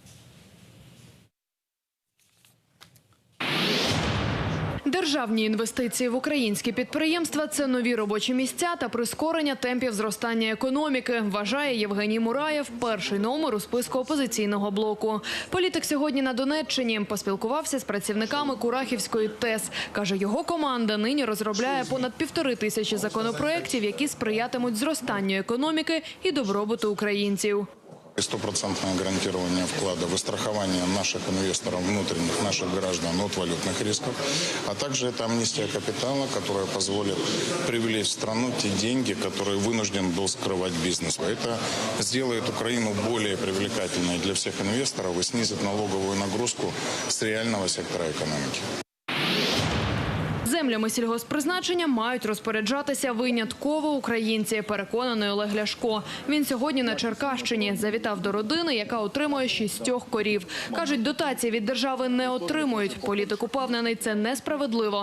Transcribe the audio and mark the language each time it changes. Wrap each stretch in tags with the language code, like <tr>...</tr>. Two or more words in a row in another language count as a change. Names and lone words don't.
<uk>Державні інвестиції в українські підприємства – це нові робочі місця та прискорення темпів зростання економіки, вважає Євгеній Мураєв, перший номер у списку опозиційного блоку. Політик сьогодні на Донеччині поспілкувався з працівниками Курахівської ТЕС. Каже, його команда нині розробляє понад 1500 законопроєктів, які сприятимуть зростанню економіки і добробуту українців.</uk> <ru>Стопроцентное гарантирование вклада, выстрахование наших инвесторов внутренних, наших граждан от валютных рисков, а также это амнистия капитала, которая позволит привлечь в страну те деньги, которые вынужден был скрывать бизнес. Это сделает Украину более привлекательной для всех инвесторов и снизит налоговую нагрузку с реального сектора экономики.</ru> <uk>Землями сільгосппризначення мають розпоряджатися винятково українці, переконаний Олег Ляшко. Він сьогодні на Черкащині завітав до родини, яка отримує 6 корів. Кажуть, дотації від держави не отримують. Політик упевнений, це несправедливо.</uk>